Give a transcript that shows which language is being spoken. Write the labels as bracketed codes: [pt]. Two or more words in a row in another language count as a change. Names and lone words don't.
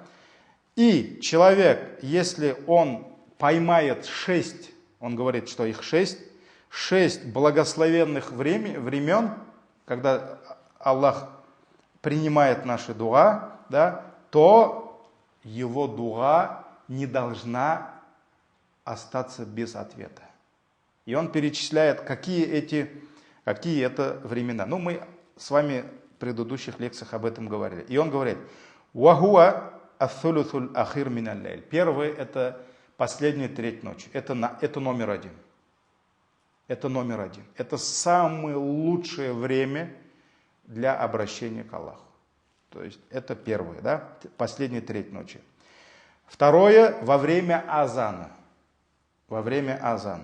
[ru] И человек, если он поймает 6, он говорит, что их 6 благословенных времен, когда Аллах принимает наши дуа, да, то его дуа не должна остаться без ответа. И он перечисляет, какие это времена. Мы с вами в предыдущих лекциях об этом говорили. И он говорит: [ar] «وهو الثلث الأخير من الليل». [ru] Первый — это последняя треть ночи. Это номер один. Это номер один. Это самое лучшее время для обращения к Аллаху. То есть это первое, да? Последняя треть ночи. Второе — во время азана. Во время азана.